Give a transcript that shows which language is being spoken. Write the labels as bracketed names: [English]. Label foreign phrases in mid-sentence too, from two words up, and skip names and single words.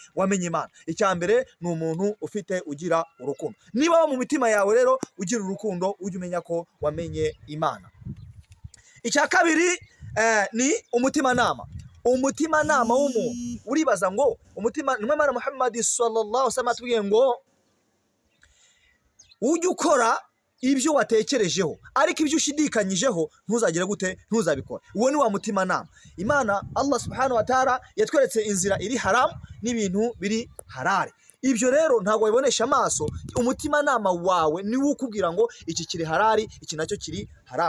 [Kinyarwanda] Wamenye Imana. Icya mbere ni umuntu ufite ugira urukundo. Niba mu mitima yawe rero ugira urukundo, ujye umenya ko wamenye Imana. Icya kabiri ni umutimanama. Umutimanama w'umuntu, uribaza ngo umutima ni Imana. Muhammad [Arabic] صلى الله عليه وسلم [Kinyarwanda] atubwiye ngo ujye ukora ibyo watekerejeho, ariko ibyo ushidikanyijeho ntuzagire gute? Ntuzabikora. Uwo ni wa mutimanama. Imana Allah [Arabic] سبحانه وتعالى [Kinyarwanda] yatweretse inzira iri haramu n'ibintu biri harare. Ibyo rero ntabwo wabibonesha amaso. Umutimanama wawe niwo ukubwira ngo iki kiri harari, iki nacyo kiri haramu.